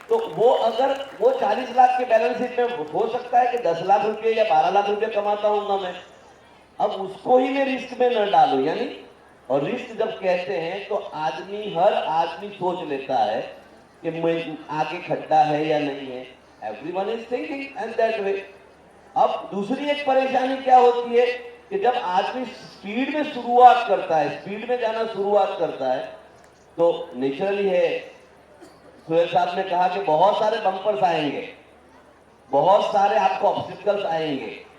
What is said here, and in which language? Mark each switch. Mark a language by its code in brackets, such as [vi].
[hi] तो वो अगर वो 40 लाख के बैलेंस शीट में हो सकता है कि 10 लाख रुपए या 12 लाख रुपए कमाता हूँ मैं, अब उसको ही मैं रिस्क में न डालूं। यानी, और रिस्क जब कहते हैं तो हर आदमी सोच लेता है कि मैं आगे खड्डा है या नहीं है। [en] Everyone is thinking and that way. [hi] अब दूसरी एक परेशानी क्या होती है कि जब आदमी स्पीड में शुरुआत करता है, स्पीड में जाना शुरुआत करता है, तो नेचुरली है, सुहेल साहब ने कहा कि बहुत सारे बम्पर्स आएंगे, बहुत सारे आपको ऑब्स्टिकल्स आएंगे।